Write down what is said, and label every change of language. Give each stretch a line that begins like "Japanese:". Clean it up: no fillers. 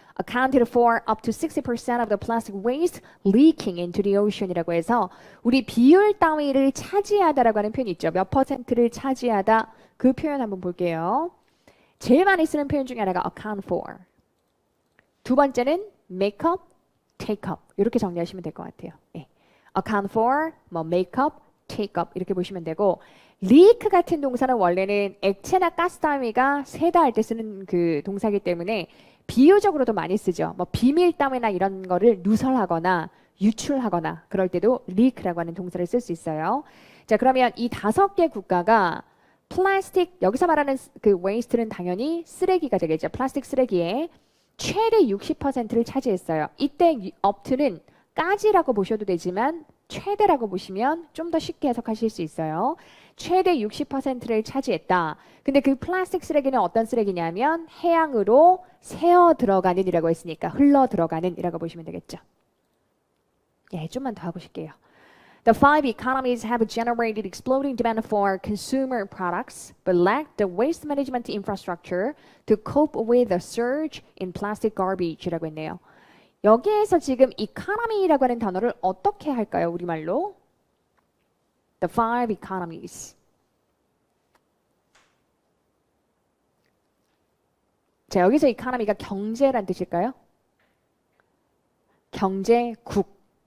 English: Accounted for up to 60% of the plastic waste leaking into the ocean
Korean: 이라고 해서 우리 비율 따위를 차지하다라고 하는 표현이 있죠. 몇 퍼센트를 차지하다. 그 표현 한번 볼게요. 제일 많이 쓰는 표현 중에 하나가
English: account for.
Korean: 두 번째는
English: make up, take up.
Korean: 이렇게 정리하시면 될 것 같아요. 네. account for, 뭐
English: make up, take up
Korean: 이렇게 보시면 되고, leak 같은 동사는 원래는 액체나 가스 따위가 새다 할 때 쓰는 그 동사이기 때문에 비유적으로도 많이 쓰죠. 뭐 비밀 따위나 이런 거를 누설하거나 유출하거나 그럴 때도 leak라고 하는 동사를 쓸 수 있어요. 자, 그러면 이 5개 국가가 플라스틱, 여기서 말하는 그 waste는 당연히 쓰레기가 되겠죠. 플라스틱 쓰레기의 최대 60%를 차지했어요. 이때 upto는 까지라고 보셔도 되지만 최대라고 보시면 좀 더 쉽게 해석하실 수 있어요. 최대 60%를 차지했다. 근데 그 플라스틱 쓰레기는 어떤 쓰레기냐면 해양으로 새어 들어가는 이라고 했으니까 흘러 들어가는 이라고 보시면 되겠죠. 예, 좀만 더 하고 싶게요.
English: The 5 economies have generated exploding demand for consumer products, but lack the waste management infrastructure to cope with the surge in plastic garbage
Korean: 라고 했네요. 여기에서 지금 economy라고 하는 단어를 어떻게 할까요? 우리말로?
English: The 5 economies.
Korean: 자, 여기서 economy가 경제란 뜻일까요? 경제국.